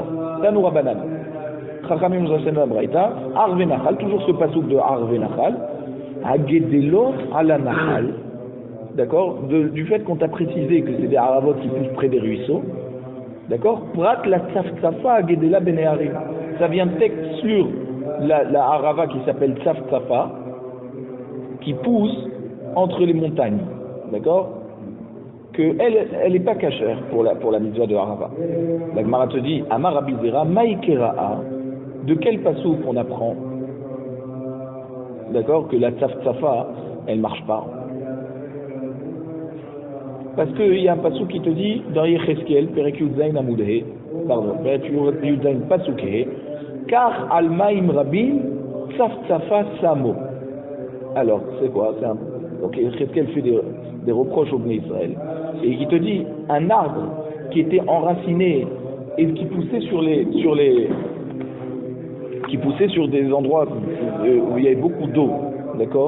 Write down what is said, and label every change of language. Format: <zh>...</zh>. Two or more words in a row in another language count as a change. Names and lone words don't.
<he>תנו רבנן,</he> <fr>Chachamim nous enseignent la Braïta,</fr> <he>ערבי נחל,</he> <fr>toujours ce pasouk de</fr> <he>ערבי נחל, הגדלים על נחל,</he> <fr>d'accord, du fait qu'on t'a précisé que c'est des haravot qui poussent près des ruisseaux, d'accord,</fr> <he>פרט לצפצפה הגדלה בין הרים,</he> <fr>ça vient de texte sur la harava qui s'appelle Tzaf-Tzafa, qui pousse entre les montagnes, d'accord, qu'elle n'est pas cachère pour la mitzvah de harava. La Gemara te dit,</fr> <arc>אמר רבי זירא, מאי קרא,</arc> <fr>de quel pasouk on apprend, d'accord, que la Tzaf-Tzafa, elle marche pas? Parce qu'il y a un pasouk qui te dit, dans Yecheskel,</fr> <he>פרק י"ז עמוד ה,</he> <fr>pardon,</fr> <he>פרק י"ז פסוק ה,</he> <fr>car</fr> <he>על מים רבים צפצפה שמו.</he> <fr>Alors, c'est quoi? Donc Yecheskel fait des reproches au Bnei Israël. Et il te dit, un arbre qui était enraciné et qui poussait qui poussait sur des endroits où il y avait beaucoup d'eau, d'accord?</fr>